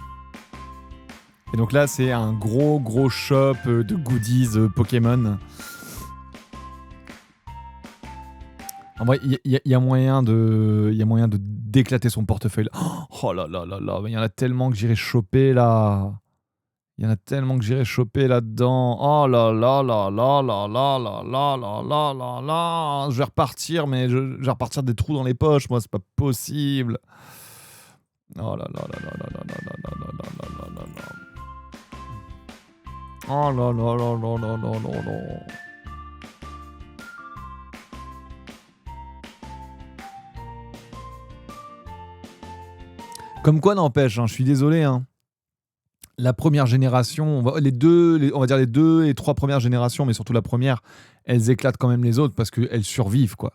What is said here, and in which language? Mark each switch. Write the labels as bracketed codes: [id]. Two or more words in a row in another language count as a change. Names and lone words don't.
[fr] Et donc là, c'est un gros shop de goodies Pokémon. En vrai, il y a moyen d'éclater son portefeuille. Oh là là là là, il y en a tellement que j'irai choper là. Il y en a tellement que j'irai choper là-dedans. Oh là là là là là là là là là là là là. Je vais repartir, mais je vais repartir des trous dans les poches. Moi, c'est pas possible. Oh là là là là là là là là là là là là là. Oh là là là là là là là là. Comme quoi, n'empêche, hein, je suis désolé, hein. La première génération, on va dire les 2 et 3 premières générations, mais surtout la première, elles éclatent quand même les autres parce qu'elles survivent, quoi.